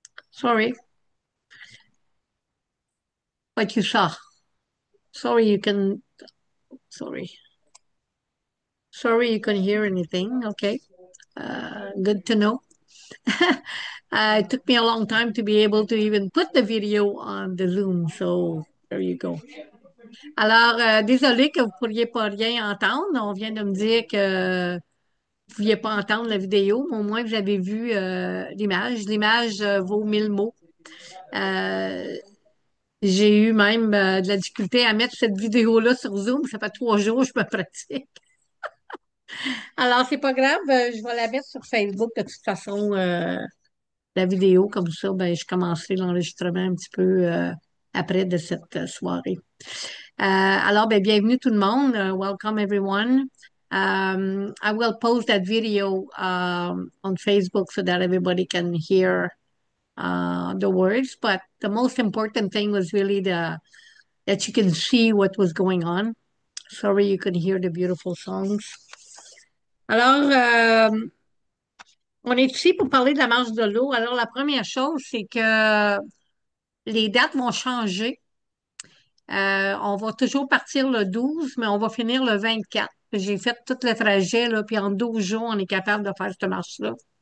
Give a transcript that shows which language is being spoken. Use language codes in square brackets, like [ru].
[en] Sorry, what you saw. Sorry, you can. Sorry. Sorry, you couldn't hear anything. Okay. Good to know. It took me a long time to be able to even put the video on the Zoom. So there you go. [fr] Alors, désolé que vous pourriez pas rien entendre. On vient de me dire que vous pouviez pas entendre la vidéo, mais au moins vous avez vu l'image. L'image vaut 1000 mots. Euh, j'ai eu même de la difficulté à mettre cette vidéo-là sur Zoom. Ça fait 3 jours que je me pratique. Alors, c'est pas grave. Je vais la mettre sur Facebook de toute façon. La vidéo, comme ça, ben, je commencerai l'enregistrement un petit peu après de cette soirée. Alors, ben, bienvenue tout le monde. [en] Welcome everyone. I will post that video on Facebook so that everybody can hear the words. But the most important thing was really that you can see what was going on. Sorry you could hear the beautiful songs. [fr] Alors, on est ici pour parler de la marche de l'eau. Alors, la première chose, c'est que les dates vont changer. On va toujours partir le 12, mais on va finir le 24. J'ai fait tout le trajet, là, puis en 12 jours, on est capable de faire cette marche-là.